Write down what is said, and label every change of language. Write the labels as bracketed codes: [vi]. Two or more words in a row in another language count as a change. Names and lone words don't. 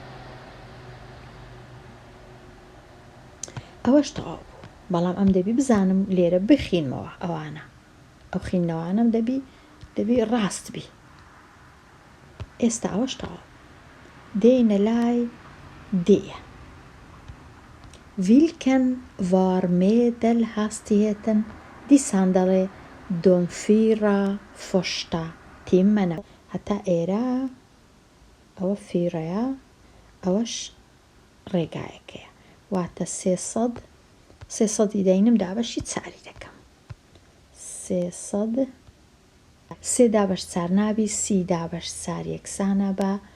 [ckb] ئەوەش تەواو بوو بەڵام ئەم دەبی بزانم لێرە بخینمەوە ئەوانە ئەو خینەوانم دەبی ڕاست بی ئێستا ئەوەش تەواو دێنە لای دێە [sv] Vilken varmedel hastigheten [ckb] دیسان دەڵێ [sv] de 4 första timmarna [ckb] هەتا ئێرە ئەوە فیڕەیە ئەوەش ڕێگایەکەیە واتە 300 دەینم دابەشی چاری دەکەم 300 3 دابەش چار نابی 30 دابەش چار یەکسانە بە